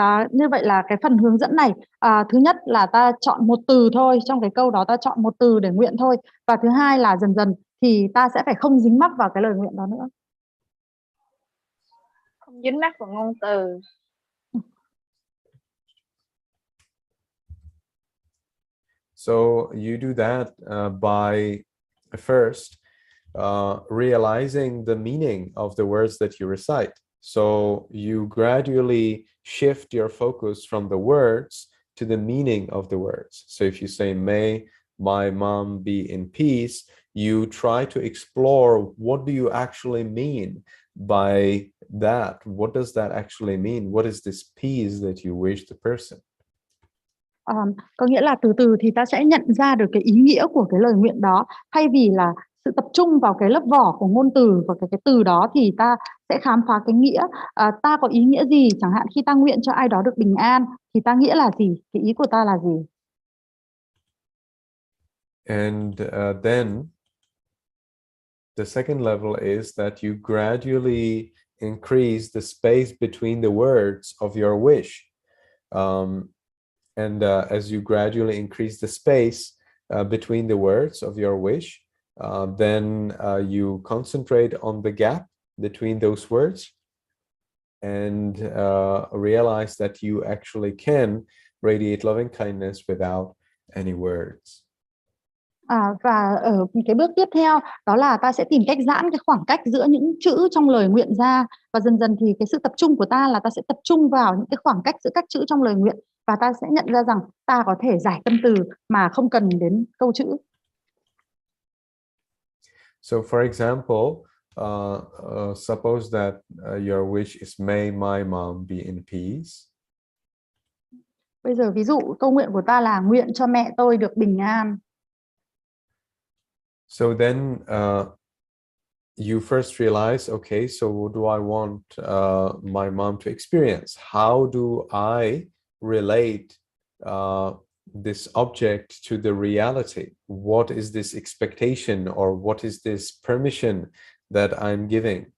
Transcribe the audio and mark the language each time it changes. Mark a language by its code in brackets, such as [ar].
[vi] Như vậy là cái phần hướng dẫn này, thứ nhất là ta chọn một từ thôi, trong cái câu đó ta chọn một từ để nguyện thôi, và thứ hai là dần dần thì ta sẽ phải không dính mắc vào cái lời nguyện đó nữa. Không dính mắc vào ngôn từ. [en] So you do that by first realizing the meaning of the words that you recite. So you gradually shift your focus from the words to the meaning of the words. So if you say, may my mom be in peace, you try to explore what do you actually mean by that, what does that actually mean? What is this peace that you wish the person? [vi] Có nghĩa là từ từ thì ta sẽ nhận ra được cái ý nghĩa của cái lời nguyện đó, thay vì là sự tập trung vào cái lớp vỏ của ngôn từ và cái từ đó, thì ta sẽ khám phá cái nghĩa. Ta có ý nghĩa gì? Chẳng hạn khi ta nguyện cho ai đó được bình an thì ta nghĩa là gì? Cái ý của ta là gì? [en] And then the second level is that you gradually increase the space between the words of your wish. And as you gradually increase the space between the words of your wish, then you concentrate on the gap between those words and realize that you actually can radiate loving kindness without any words. [vi] Và ở cái bước tiếp theo đó là ta sẽ tìm cách giãn cái khoảng cách giữa những chữ trong lời nguyện ra, và dần dần thì cái sự tập trung của ta là ta sẽ tập trung vào những cái khoảng cách giữa các chữ trong lời nguyện, và ta sẽ nhận ra rằng ta có thể giải tâm từ mà không cần đến câu chữ. [en] So for example, suppose that your wish is may my mom be in peace. [vi] Bây giờ ví dụ câu nguyện của ta là nguyện cho mẹ tôi được bình an. [en] So then you first realize, okay, so what do I want my mom to experience? How do I relate this object to the reality? What is this expectation, or what is this permission that I'm giving?